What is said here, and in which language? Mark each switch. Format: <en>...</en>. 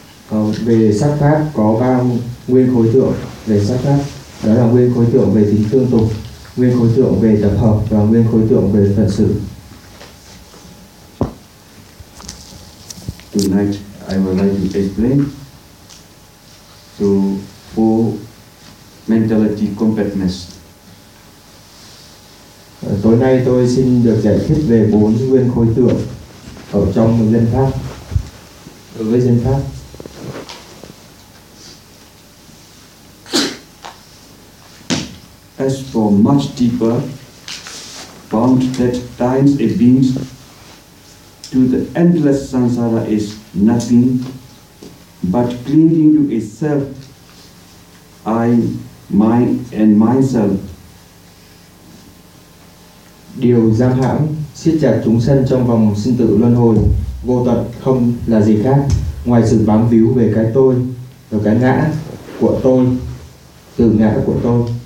<vi>Còn về sắc pháp có ba nguyên khối tượng về sắc pháp, đó là nguyên khối tượng về tính tương tục, nguyên khối tượng về tập hợp và nguyên khối tượng về phần sự.</vi> <en>Tonight I would like to explain to four mentality completeness.</en> <vi>Tối nay tôi xin được giải thích về bốn nguyên khối tượng ở trong dân pháp. Đối với dân pháp.</vi> <en>As for much deeper bond that ties a being to the endless samsara is nothing but clinging to itself, I, mine and myself.</en> <vi>Điều giam hãm siết chặt chúng sanh trong vòng sinh tử luân hồi vô tận không là gì khác ngoài sự bám víu về cái tôi và cái ngã của tôi, từ ngã của tôi.</vi>